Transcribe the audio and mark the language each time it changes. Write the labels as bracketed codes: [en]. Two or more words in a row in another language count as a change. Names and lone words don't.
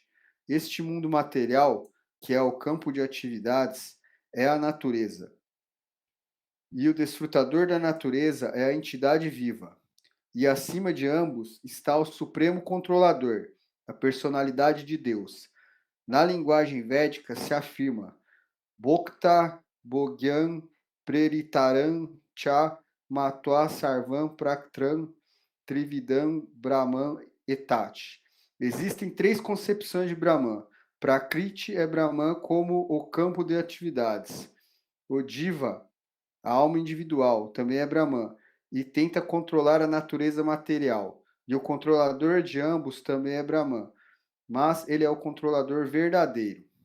[pt] Este mundo material, que é o campo de atividades, é a natureza. E o desfrutador da natureza é a entidade viva. E acima de ambos está o Supremo Controlador, a personalidade de Deus. Na linguagem védica se afirma [sa] भोक्ता भोग्यं प्रेरितारं च मत्वा सर्वं प्राक्त्रं त्रिविदं ब्रह्मन् एतत्. [pt] Existem três concepções de Brahman. Prakriti é Brahman como o campo de atividades. O Diva, a alma individual, também é Brahman e tenta controlar a natureza material. E o controlador de ambos também é Brahman, mas ele é o controlador verdadeiro.